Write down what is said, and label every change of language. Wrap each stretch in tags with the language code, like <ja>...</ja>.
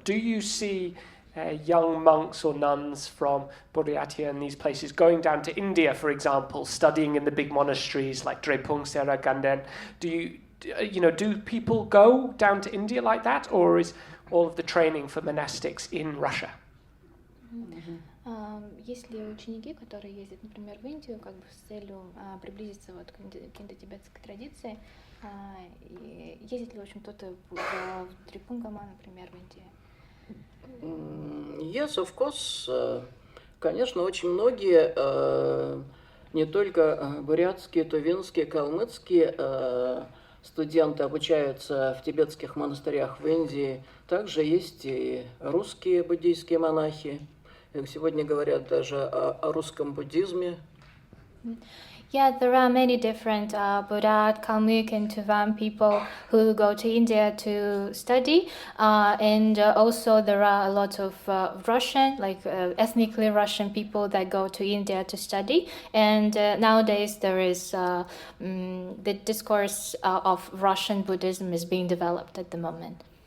<en>Do you see young monks or nuns from Buryatia and these places going down to India, for example, studying in the big monasteries like Drepung, Sera, Ganden? Do people go down to India like that, or is all of the training for monastics in Russia?</en> <ru>Есть ли ученики, которые ездят, например, в Индию, как бы с целью приблизиться вот к индотибетской традиции, и ездит ли, в общем, кто-то в Дрепунгама, например, в Индию?</ru> <en>Yes, of course.</en> <ru>Конечно, очень многие, не только бурятские, тувинские, калмыцкие студенты обучаются в тибетских монастырях в Индии. Также есть и русские буддийские монахи. Сегодня говорят даже о русском буддизме.</ru> <en>Yeah, there are many different Buddha, Kalmyk, and Tuvan people who go to India to study, and also there are a lot of Russian, ethnically Russian people that go to India to study. And nowadays there is the discourse of Russian Buddhism is being developed at the moment.</en>